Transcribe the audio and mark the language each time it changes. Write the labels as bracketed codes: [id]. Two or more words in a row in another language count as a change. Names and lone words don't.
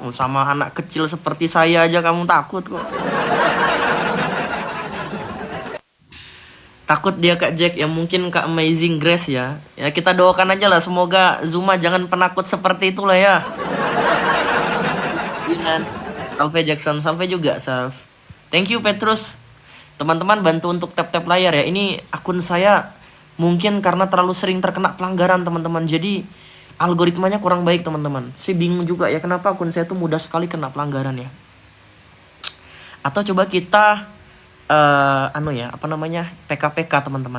[id] Oh, sama anak kecil seperti saya aja kamu takut kok. Takut dia Kak Jack, ya mungkin Kak Amazing Grace ya. Ya kita doakan aja lah, semoga Zuma jangan penakut seperti itulah ya. Iya. Salve Jackson, salve juga Salve. [en] Thank you Petrus. [id] Teman-teman bantu untuk tap-tap layar ya. Ini akun saya mungkin karena terlalu sering terkena pelanggaran teman-teman. Jadi algoritmanya kurang baik teman-teman. Saya bingung juga ya kenapa akun saya tuh mudah sekali kena pelanggaran ya. Atau coba kita PKPK teman-teman.